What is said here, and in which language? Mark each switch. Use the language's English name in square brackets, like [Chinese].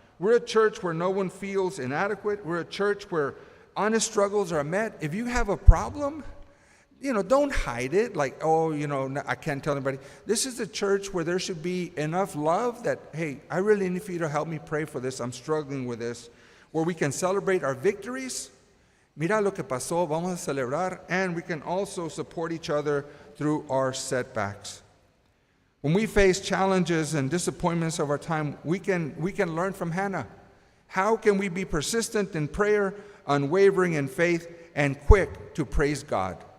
[English] We're a church where no one feels inadequate. We're a church where honest struggles are met. If you have a problem, don't hide it like, I can't tell anybody. This is a church where there should be enough love that, hey, I really need for you to help me pray for this. I'm struggling with this. Where we can celebrate our victories. [Spanish] Mira lo que pasó, vamos a celebrar. [English] And we can also support each other through our setbacks. When we face challenges and disappointments of our time, we can learn from Hannah. How can we be persistent in prayer, unwavering in faith, and quick to praise God?